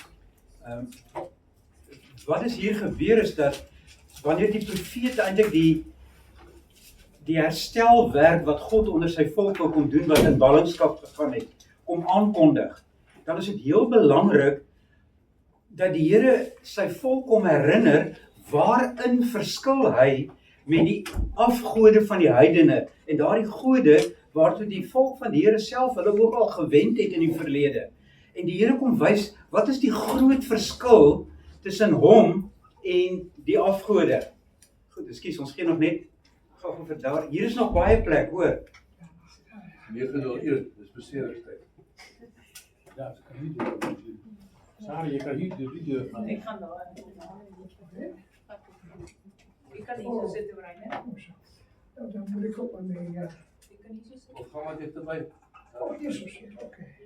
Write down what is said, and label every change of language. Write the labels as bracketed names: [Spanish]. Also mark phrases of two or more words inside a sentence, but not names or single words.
[Afrikaans] Wat is hier gebeur is dat, wanneer die profeet eintlik die herstelwerk wat God onder sy volk wil kom doen, wat in ballingskap gegaan het, kom aankondig, dan is dit heel belangrik dat die Here sy volk kom herinner waarin verskil hy met die afgode van die heidene en daardie gode waartoe die volk van die Here self hulle ook al gewend het in die verlede. En die Here kom wys wat is die groot verskil tussen hom en die afgode. Goed, ekskuus, ons gee nog net gou vir daar. Hier is nog baie plek, hoor. 9:01, dis beseringstyd. [Dutch] Ja, dat kan niet doen. Sarah, je kan hier de video van. Ik ga daar. Ik kan niet zo zitten, Brian. Dan moet ik ook maar mee, ja. Ik kan niet zo zitten. Of gaan we dichterbij? Oh, hier zo zit, oké.